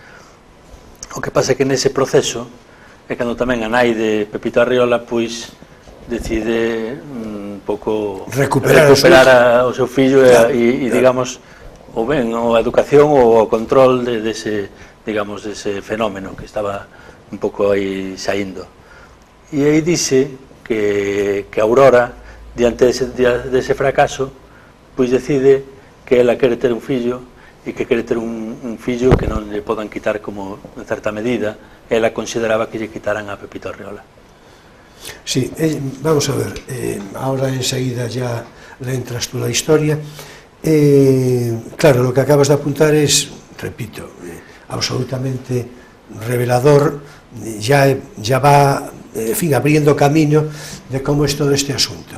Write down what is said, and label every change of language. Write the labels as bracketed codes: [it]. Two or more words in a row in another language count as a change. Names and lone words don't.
[gl] O que pasa é que nese proceso é cando tamén a nai de Pepito Arriola pois decide un pouco recuperar o seu fillo e digamos, ou ben a educación ou o control dese, digamos, dese fenómeno que estaba un pouco aí saindo. E aí dice que Aurora, diante dese fracaso, pois decide que ela quere ter un fillo e que quere ter un fillo que non lle podan quitar, como en certa medida ela consideraba que lle quitaran a Pepito Arriola. [es] Sí, vamos a ver, ahora enseguida ya le entras tú la historia. Claro, lo que acabas de apuntar es, repito, absolutamente revelador, ya va, en fin, abriendo camino de cómo es todo este asunto.